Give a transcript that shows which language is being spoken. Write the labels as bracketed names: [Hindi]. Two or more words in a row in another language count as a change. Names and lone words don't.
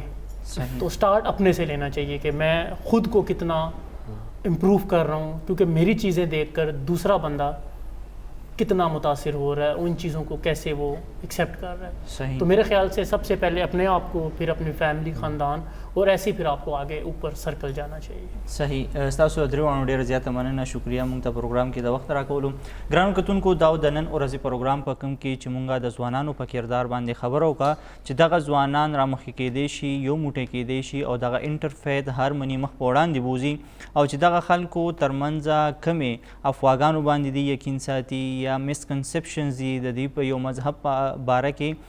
[Urdu] تو سٹارٹ اپنے سے لینا چاہیے کہ میں خود کو کتنا امپروو کر رہا ہوں, کیونکہ میری چیزیں دیکھ کر دوسرا بندہ کتنا متاثر ہو رہا ہے, ان چیزوں کو کیسے وہ ایکسیپٹ کر رہا ہے. صحیح. تو میرے خیال سے سب سے پہلے اپنے آپ کو, پھر اپنی فیملی, خاندان, اور ایسے ہی پھر آپ کو آگے اوپر سرکل جانا چاہیے. صحیح. [Pashto] ستاسو دریوانو ډېره زیاته مننه, شکریه مونږ ته پروګرام کې د وخت راکولو. ګرانو کتونکو, دا د نن ورځې پروګرام په کوم کې چې مونږ د ځوانانو په کردار باندې خبره وکړه چې دغه ځوانان رامخکې کیدی شي, یو موټی کیدی شي او دغه [English] interfaith harmony [Pashto] مخ په وړاندې بوځي, او چې دغه خلکو ترمنځ کمې افواګانو باندې دي یقین ساتي یا مسکنسپشنز دي د دې په یو مذهب په باره کې